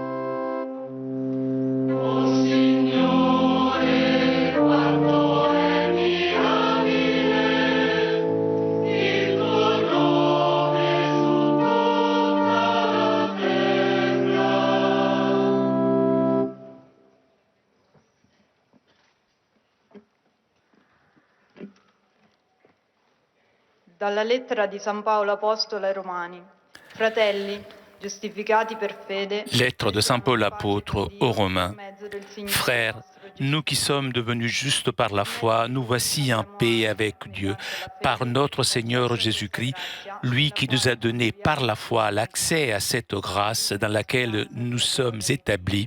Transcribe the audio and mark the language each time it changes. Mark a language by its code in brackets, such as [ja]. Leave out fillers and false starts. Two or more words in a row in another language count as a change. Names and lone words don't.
[it] O Signore, quanto è mirabile il tuo nome su tutta la terra. Dalla lettera di San Paolo Apostolo ai Romani. Fratelli, giustificati per fede. [fr] Lettre de Saint Paul apôtre aux Romains. Frères, nous qui sommes devenus justes par la foi, nous voici en paix avec Dieu, par notre Seigneur Jésus-Christ, lui qui nous a donné par la foi l'accès à cette grâce dans laquelle nous sommes établis.